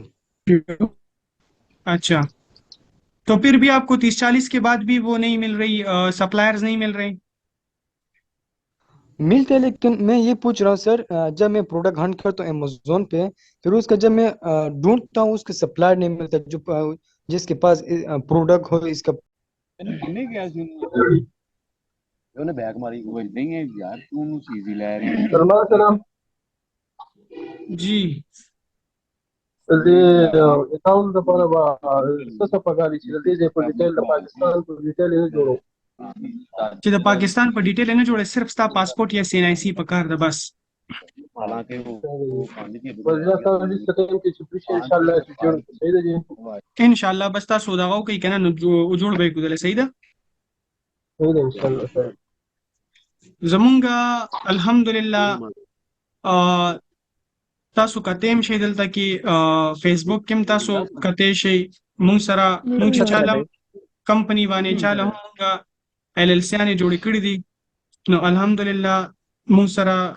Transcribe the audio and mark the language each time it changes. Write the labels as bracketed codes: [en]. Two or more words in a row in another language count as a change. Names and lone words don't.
[hi] अच्छा तो फिर भी आपको 30-40 के बाद भी वो नहीं मिल रही सप्लायर्स नहीं मिल रहे. मिलते हैं लेकिन मैं ये पूछ रहा हूँ सर जब मैं [en] product hunt [hi] करता हूँ अमेजोन पे फिर उसका जब मैं ढूंढता हूँ उसके सप्लायर नहीं मिलता जो जिसके पास प्रोडक्ट हो इसका [pa] ਉਹਨੇ ਬੈਕ ਮਾਰੀ ਉਹ ਇਦਾਂ ਹੀ ਹੈ ਯਾਰ ਤੂੰ ਉਹਨੂੰ ਚੀਜ਼ ਹੀ ਲੈ ਰਹੀ [hi] सलाम जी [ps] دې اکاونټ لپاره به څه پکاري چې دې په ډیټیل د پاکستان په ډیټیل نه جوړو چې د پاکستان په ډیټیل نه جوړه صرف ستا پاسپورت یا سینایسی پکار ده بس. [pa] ਹਾਲਾਂਕਿ ਉਹ ਪੰਜ ਦੀ [ps] بس دا سره دې ټایم کې چې پریش [ar] ان شاء الله [ps] چې جوړ صحیح ده جی [ar] ان شاء الله [ps] بس تاسو دغه کوي کنه نو جوړ به کول صحیح ده. صحیح ده [ar] ان شاء الله [ps] سر. زمونږه الحمدلله تاسو کتیم شي دلته کې فیسبوک کې تاسو کته شي مون سره مون چې چاله کمپنی باندې چاله مونږه ال ال سی نه جوړ کړی دي نو الحمدلله مون سره